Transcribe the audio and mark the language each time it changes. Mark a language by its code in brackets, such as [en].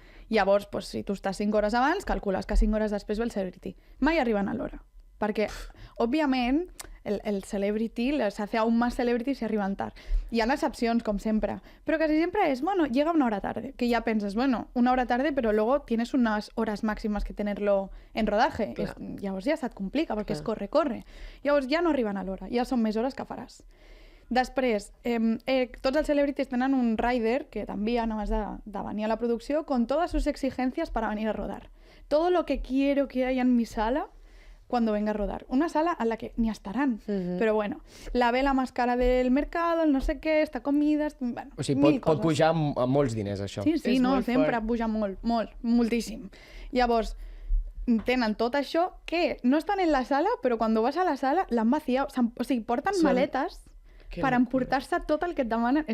[ca] Llavors, pues, si tu estàs 5 hores abans, calcules que 5 hores després ve el celebrity. Mai arriben a l'hora. Perquè, òbviament, [es] el celebrity se hace aún más celebrity si arriban tard. [ca] Hi ha excepcions, com sempre, però casi sempre és, [es] bueno, llega una hora tarde, que ya penses, bueno, una hora tarde, pero luego tienes unas horas máximas que tenerlo en rodaje. [ca] Llavors ja se't complica, perquè és corre. Llavors ja no arriben a l'hora, ja són més hores que faràs. Després, tots els celebrities tenen un rider que t'envien abans de venir a la producció [es] con todas sus exigencias para venir a rodar. Todo lo que quiero que haya en mi sala cuando venga a rodar. Una sala en la que ni estarán. Però bueno, la vela más cara del mercado, [ca] el no sé què, [es] esta comida... Bueno, [ca] o sigui, pot pujar a molts diners, això. Sí, no, sempre puja molt, moltíssim. Llavors, tenen tot això que no estan en la sala, però quan vas a la sala l'han vaciat. O sigui, porten maletes per emportar-se tot el que et demanen.